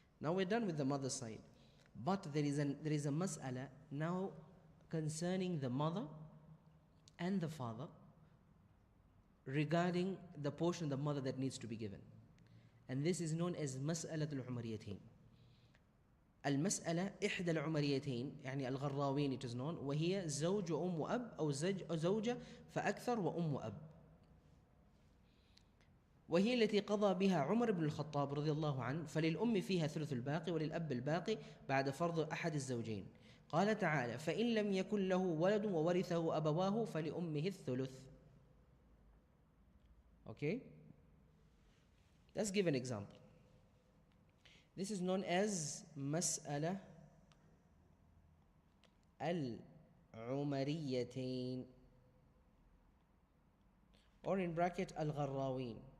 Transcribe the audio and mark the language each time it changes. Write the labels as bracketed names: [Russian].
[English] Now we're done with the mother side. But there is a mas'ala now concerning the mother and the father regarding the portion of the mother that needs to be given. And this is known as mas'alatul umariyatain. [Arabic] المسألة إحدى العمريتين يعني الغراوين [English] it is known [Arabic] وهي زوج أم وأب أو زوجة فأكثر وأم وأب وهي التي قضى بها عمر بن الخطاب رضي الله عنه فللأم فيها ثلث الباقي وللأب الباقي بعد فرض أحد الزوجين قال تعالى فإن لم يكن له ولد وورثه أبواه فلأمه الثلث. [English] Okay, let's give an example. This is known as مسألة العمريتين or in bracket الغراوين.